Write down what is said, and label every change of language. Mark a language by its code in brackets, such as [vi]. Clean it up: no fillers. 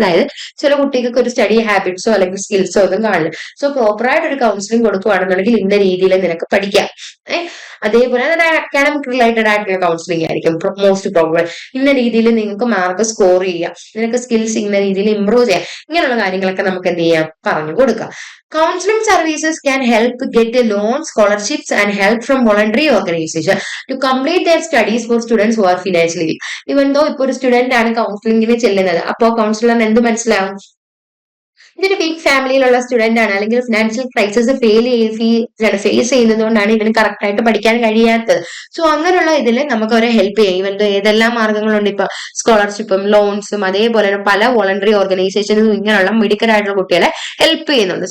[ml] അതായത് ചില കുട്ടികൾക്ക് ഒരു സ്റ്റഡി ഹാബിറ്റ്സോ അല്ലെങ്കിൽ സ്കിൽസോ ഒന്നും കാണില്ല. സോ പ്രോപ്പറായിട്ട് ഒരു കൗൺസിലിംഗ് കൊടുക്കുകയാണെന്നുണ്ടെങ്കിൽ ഇന്ന രീതിയിൽ നിനക്ക് പഠിക്കാം. അതേപോലെ തന്നെ അക്കാഡമിക് റിലേറ്റഡ് ആയിട്ടുള്ള കൗൺസിലിംഗ് ആയിരിക്കും മോസ്റ്റ് പ്രോബബിൾ. ഇന്ന രീതിയിൽ നിങ്ങൾക്ക് മാർക്ക് സ്കോർ ചെയ്യാം, നിനക്ക് സ്കിൽസ് ഇന്ന രീതിയിൽ ഇംപ്രൂവ് ചെയ്യാം, ഇങ്ങനെയുള്ള കാര്യങ്ങളൊക്കെ നമുക്ക് എന്ത് ചെയ്യാം, പറഞ്ഞു കൊടുക്കാം. [en] Counseling services can help get a loan, scholarships and help from voluntary organization to complete their studies for students who are financially weak. Even though [ml] ഇപ്പോൾ ഒരു സ്റ്റുഡന്റ് ആണ് കൗൺസിലിംഗിന് ചെല്ലുന്നത്, അപ്പോൾ കൗൺസിലറിന് എന്ത് മനസ്സിലാവും, ഇതൊരു വീക്ക് ഫാമിലിയിലുള്ള സ്റ്റുഡന്റ് ആണ്, അല്ലെങ്കിൽ ഫിനാൻഷ്യൽ ക്രൈസിസ് ഫേസ് ചെയ്യുന്നത് കൊണ്ടാണ് ഇവന് കറക്റ്റ് ആയിട്ട് പഠിക്കാൻ കഴിയാത്തത്. സോ അങ്ങനെയുള്ള ഇതിൽ നമുക്ക് അവരെ ഹെൽപ്പ് ചെയ്യും. ഇവൻ ഏതെല്ലാം മാർഗങ്ങളുണ്ട്, ഇപ്പൊ സ്കോളർഷിപ്പും ലോൺസും അതേപോലെ പല വോളണ്ടറി ഓർഗനൈസേഷനും ഇങ്ങനെയുള്ള മിടുക്കരായിട്ടുള്ള കുട്ടികളെ ഹെൽപ്പ് ചെയ്യുന്നുണ്ട്.